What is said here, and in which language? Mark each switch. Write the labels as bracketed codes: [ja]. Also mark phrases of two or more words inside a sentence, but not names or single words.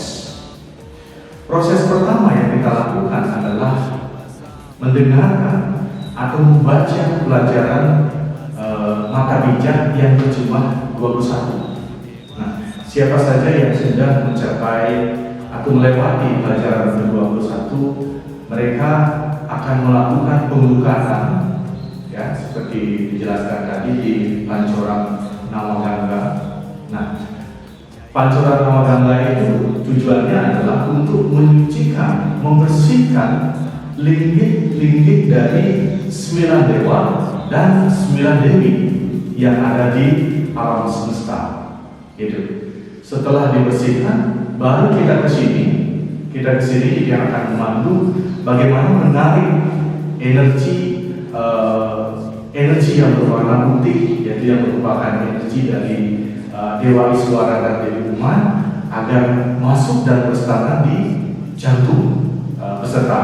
[id] Proses pertama yang kita lakukan adalah mendengarkan atau membaca pelajaran mata bijak yang berjumlah 21. Nah, siapa saja yang sudah mencapai atau melewati pelajaran ke-21, mereka akan melakukan pembukaan, ya, seperti dijelaskan tadi di pancoran Nawagangga. Nah, pancoran Nawagangga itu tujuannya adalah untuk menyucikan, membersihkan linggih-linggih dari 9 dewa dan 9 dewi yang ada di alam semesta. Gitu. Setelah dibersihkan, baru kita ke sini. Dia akan memandu bagaimana menarik energi yang berwarna putih, yaitu yang merupakan energi dari Dewa Iswara dan Dewi Uma, agar masuk dan berstana di jantung peserta.